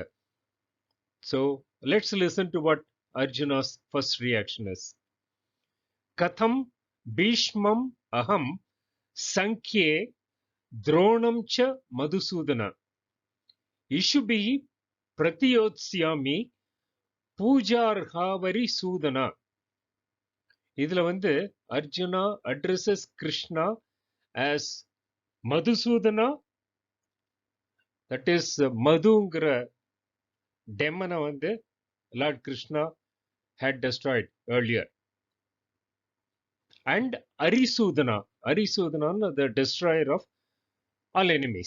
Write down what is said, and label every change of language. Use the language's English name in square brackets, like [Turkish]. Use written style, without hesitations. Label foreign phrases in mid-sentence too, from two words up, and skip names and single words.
[English] So let's listen to what Arjuna's first reaction is. [Sanskrit] कथं भीष्मम् अहं सङ्ख्ये द्रोणं च मधुसूदन इषुभिः प्रतियोत्स्यामि पूजार्हावरि सूदन. [English] இதுல அர்ஜுனா addresses Krishna as மதுசூதனா, that is [Tamil] மதுங்கிற டெமனை [English] Lord Krishna had destroyed earlier, and Arisudana, Arisudana the destroyer of all enemies.